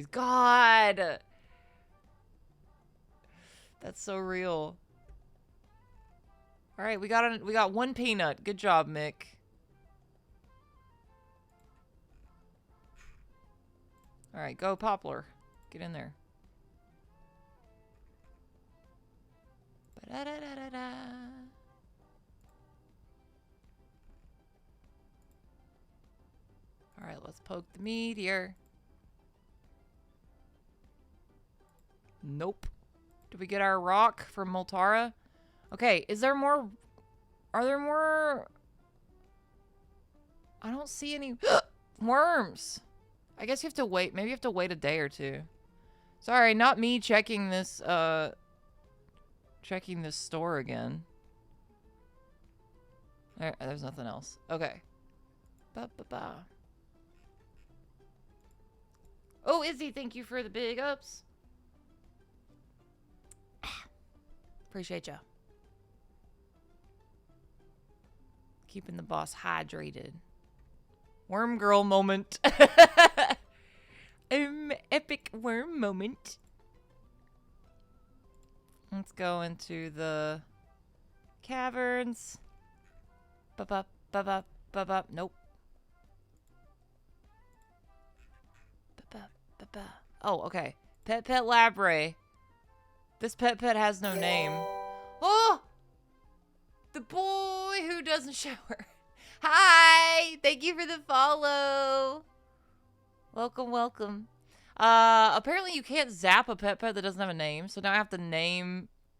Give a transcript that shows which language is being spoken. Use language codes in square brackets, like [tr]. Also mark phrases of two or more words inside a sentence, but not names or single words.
[en] God! That's so real. All right, we got one peanut. Good job, Mick. All right, go Poplar. Get in there. Ba-da-da-da-da-da. All right, let's poke the meteor. Nope. Did we get our rock from Moltara? Okay, is there more? Are there more? I don't see any worms. I guess you have to wait. Maybe you have to wait a day or two. Sorry, not me checking this store again. There's nothing else. Okay. Ba-ba-ba. Oh, Izzy, thank you for the big ups. Appreciate ya. Keeping the boss hydrated. Worm girl moment. Epic worm moment. Let's go into the caverns. Ba-ba, ba-ba, ba-ba. Nope. Ba-ba, ba-ba. Oh, okay. Pet Labre. This pet has no name. Oh! The boy who doesn't shower. Hi! Thank you for the follow. Welcome, welcome. Apparently you can't zap a pet that doesn't have a name, so now I have to name...